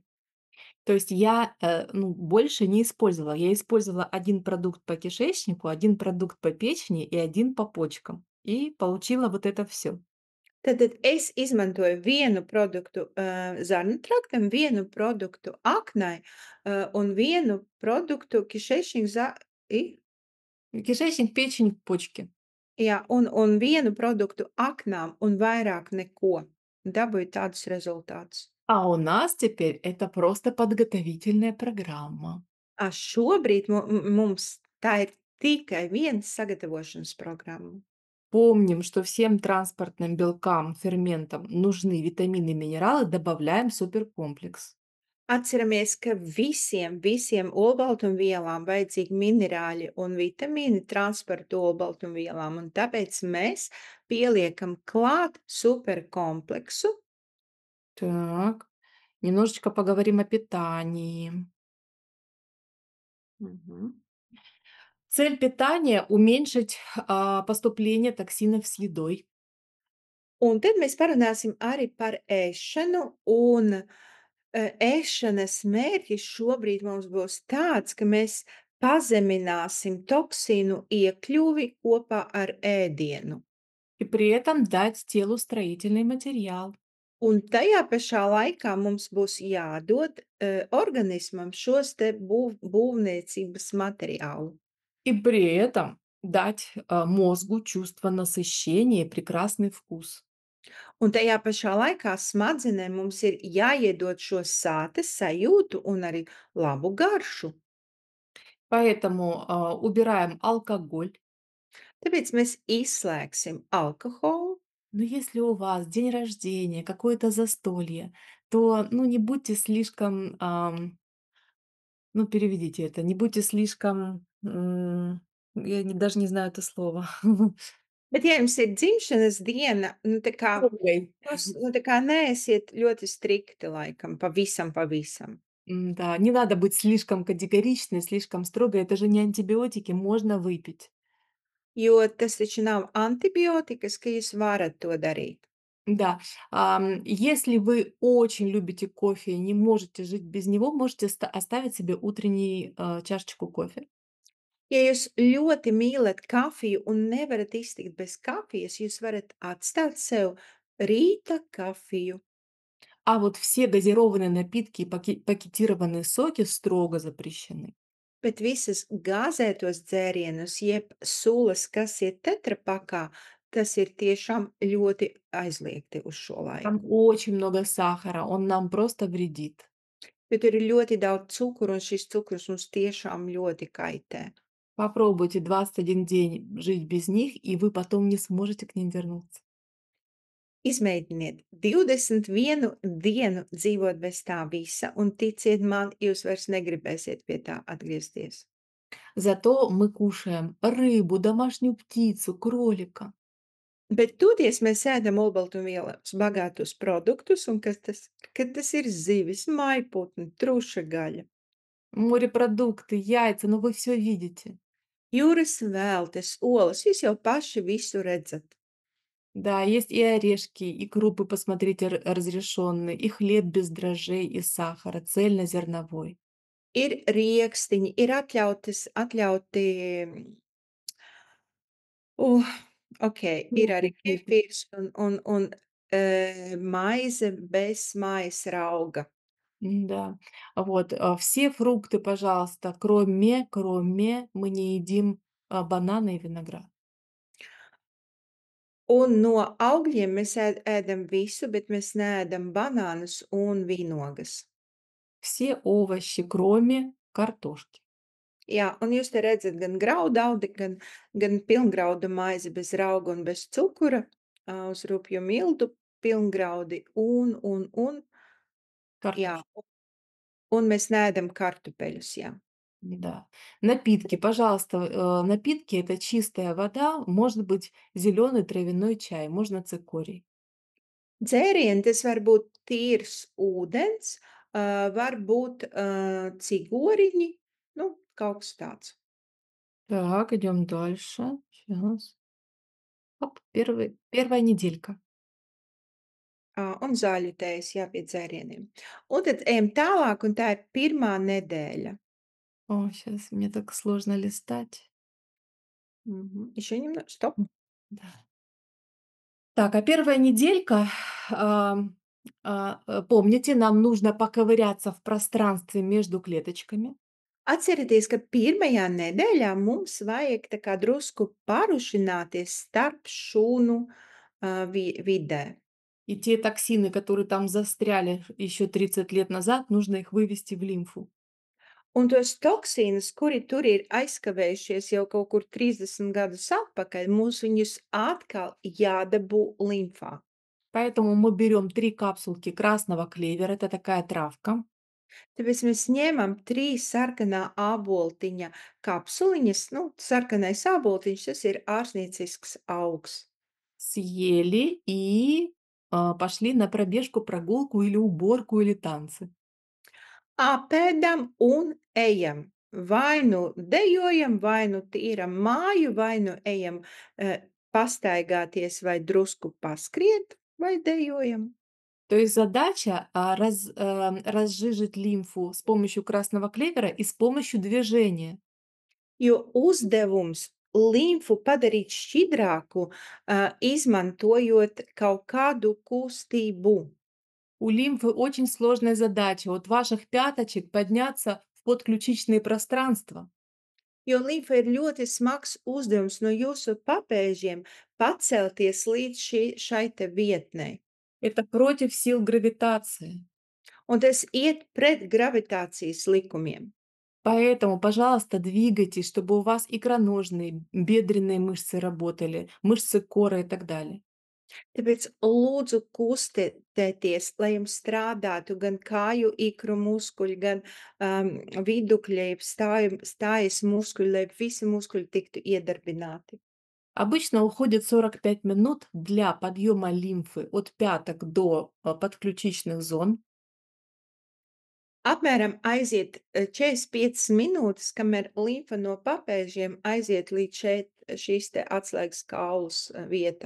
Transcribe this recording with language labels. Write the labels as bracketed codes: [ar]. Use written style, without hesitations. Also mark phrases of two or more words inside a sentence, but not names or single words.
[ru] То есть я больше не использовала. Я использовала 1 продукт по кишечнику, 1 продукт по печени и 1 по почкам. И получила вот это все. [lv] Tātad es izmantoju vienu produktu zarnu traktam, vienu produktu aknai un vienu produktu kišešņu [ru] Кишечник, печень, почки. [lv] jā, un vienu produktu aknām un vairāk neko. Dabūju tādus rezultātus. [ru] А у нас теперь это просто подготовительная программа. [lv] Šobrīd mums tā ir tikai viena sagatavošanas programma. [ru] Помним, что всем транспортным белкам, ферментам нужны витамины и минералы, добавляем суперкомплекс. [lv] Atceramies, ka visiem olbaltumvielām vajadzīgi minerāļi un vitamīni transporta olbaltumvielām, un tāpēc mēs pieliekam klāt superkompleksu. [ru] Так, немножечко поговорим о питании. Mhm. Цель питания– уменьшить поступление токсинов с едой. [lv] Un tad mēs parunāsim arī par ēšanu, un, ēšanas mērķis šobrīd mums būs tāds, ka mēs pazemināsim toksīnu iekļuvi kopā ar ēdienu. [ru] И при этом дать телу строительный материал. [lv] Un tajā pašā laikā mums būs jādod, organismam šos te būvniecības materiālu. [ru] И при этом дать мозгу чувство насыщения и прекрасный вкус. [lv] Un tajā pašā laikā smadzenēm mums ir jāiedod šo sātes sajūtu un arī labu garšu. [ru] Поэтому убираем алкоголь. [lv] Tāpēc mēs izslēgsim alkoholu, [ru] Но если у вас день рождения, какое-то застолье, то, ну, не будьте слишком, ну, переведите это, не будьте слишком, даже не знаю это слово. [lv] bet ja jums ir dzimšanas diena, nu, tā kā [ru] Строгой. [lv] jūs, nu, tā kā neesiet ļoti strikti laikam, pavisam, pavisam. [ru] Да, не надо быть слишком категоричной, слишком строгой. Это же не антибиотики, можно выпить. [lv] Jo tas taču nav antibiotikas, ka jūs varat to darīt. [ru] Да, если вы очень любите кофе и не можете жить без него, можете оставить себе утренний чашечку кофе. [lv] Ja jūs ļoti mīlat kafiju un nevarat iztikt bez kafijas, jūs varat atstāt sev rīta kafiju. [ru] А вот все газированные напитки и пакетированные соки строго запрещены. [lv] Bet visas gāzētos dzērienus, jeb sulas, kas ir tetrapakā, tas ir tiešām ļoti aizliegti uz šo [ru] Там [lv] laiku. [ru] очень много сахара, он нам просто вредит. [lv] Jo tur ir ļoti daudz cukuru, un šis cukurs mums tiešām ļoti kaitē. [ru] Попробуйте 21 день жить без них, и вы потом не сможете к ним вернуться. [lv] Izmēģiniet 21 dienu dzīvot bez tā visa, un ticiet man, jūs vairs negribēsiet pie tā atgriezties. [ru] Зато мы кушаем рыбу, домашнюю птицу, кролика. [lv] Bet toties mēs ēdam olbaltumvielās bagātus produktus, un kad tas ir zivis, maiputni, truša gaļa, [ru] Морепродукты, яйца, ну вы все видите. [lv] jūras vēltes, olas, jūs jau paši visu redzat. [ru] Да, есть и орешки, и крупы, посмотрите, разрешенные, и хлеб без дрожжей и сахара, цельнозерновой. [lv] Ir riekstiņi, ir atļauti, uh, ok, ir arī [ru] Крупы, крупы. [lv] kefīrs un maize bez mājas rauga. [ru] Да, вот, все фрукты, пожалуйста, кроме мы не едим бананы и виноград. [lv] Un no augļiem mēs ēdam visu, bet mēs neēdam banānus un vīnogas. [ru] Все овощи, кроме картошки. [lv] Jā, un jūs te redzat gan graudaudi, gan pilngraudu maizi bez rauga un bez cukura, uz rupju miltu pilngraudi un jā, [ru] Картошка. [lv] un mēs neēdam kartupeļus, jā. [ru] Да. Напитки, пожалуйста, напитки — это чистая вода, может быть, зеленый травяной чай, можно цикорий. [lv] Dzērieni tas var būt tīrs ūdens, var būt, cigoriņi, nu, kaut kas tāds. [ru] Так, идем дальше. Сейчас. Оп, первая неделька. [lv] Un zaļu tējas, jā, pie dzērieniem. Un tad ejam tālāk, un tā ir pirmā nedēļa. [ru] О, сейчас мне так сложно листать. Еще стоп. Да. Так, а первая неделька, помните, нам нужно поковыряться в пространстве между клеточками. [lv] Atcerieties, ka pirmajā nedēļā mums vajag tā kā drusku parušināties starp šūnu, vidē. [ru] И те токсины, которые там застряли еще 30 лет назад, нужно их вывести в лимфу. [lv] Un tos toksīnus, kuri tur ir aizkavējušies jau kaut kur 30 gadus atpakaļ, mums viņus atkal jādabū limfā. [ru] Поэтому мы берем 3 капсулки красного клевера, это такая травка, [lv] Tāpēc mēs ņemam 3 sarkanā āboltiņa kapsuliņas, nu, sarkanais āboltiņš, tas ir ārsniecisks augs. [ru] съели и пошли на пробежку, прогулку или уборку или танцы. [lv] Apēdam un ejam. Vai nu dejojam, vai nu tīram māju, vai nu ejam, pastaigāties vai drusku paskriet, vai dejojam? [ru] То есть задача разжижить лимфу с помощью красного клевера и с помощью движения. [lv] Jo uzdevums limfu padarīt šķidrāku, izmantojot kaut kādu kustību. [ru] У лимфы очень сложная задача от ваших пяточек подняться в подключичные пространства. [lv] Jo limfa ir ļoti smags uzdevums no jūsu papēžiem pacelties līdz šai te vietnei. [ru] Это против сил гравитации. [lv] Un tas iet pret gravitācijas likumiem. [ru] Поэтому, пожалуйста, двигайтесь, чтобы у вас икроножные, бедренные мышцы работали, мышцы кора и так далее. [lv] Tāpēc lūdzu kustēties, lai jums strādātu gan kāju ikru muskuļi, gan vidukļa, jeb stājas muskuļi, lai visi muskuļi tiktu iedarbināti. [ru] Обычно уходит 45 минут для подъема лимфы от пяток до подключичных зон. [lv] Apmēram aiziet 45 minūtes, kamēr limfa no papēžiem aiziet līdz šīs te atslēgas kaulas vietai.